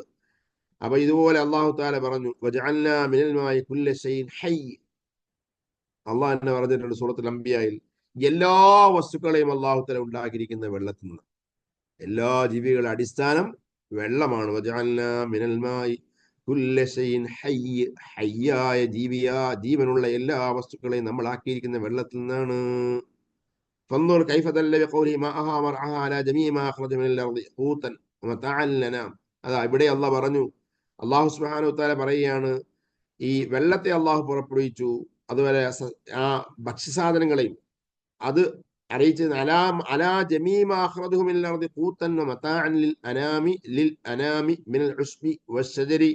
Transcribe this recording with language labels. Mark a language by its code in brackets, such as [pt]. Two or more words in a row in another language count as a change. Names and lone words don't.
[ml] അപ്പൊ ഇതുപോലെ അള്ളാഹു താല പറഞ്ഞു, അള്ളാഹ് എന്നെ പറഞ്ഞിട്ടുണ്ട് സൂറത്തുൽ അംബിയായിൽ, എല്ലാ വസ്തുക്കളെയും അള്ളാഹു താല ഉണ്ടാക്കിയിരിക്കുന്ന വെള്ളത്തിൽ നിന്ന്. എല്ലാ ജീവികളുടെ അടിസ്ഥാനം വെള്ളമാണ്. ഹയ്യായ ജീവനുള്ള എല്ലാ വസ്തുക്കളെയും നമ്മൾ ആക്കിയിരിക്കുന്ന വെള്ളത്തിൽ നിന്നാണ്. [ar] فانظر كيف دل بقوله ماءها مرعاها على جميع ما أخرج من الأرض قوتا ومتاعا لنا. [ml] അതാ ഇവിടെ അള്ളാഹ് പറഞ്ഞു, അള്ളാഹു [ar] سبحانه وتعالى [ml] പറയാണ്, ഈ വെള്ളത്തെ അള്ളാഹു പുറപ്പെടുവിച്ചു, അതുപോലെ ആ ഭക്ഷ്യസാധനങ്ങളെയും അത് അറിയിച്ചത് [ar] على جميع ما أخرجه من الأرض قوتا ومتاعا للأنام من العشب والشجر.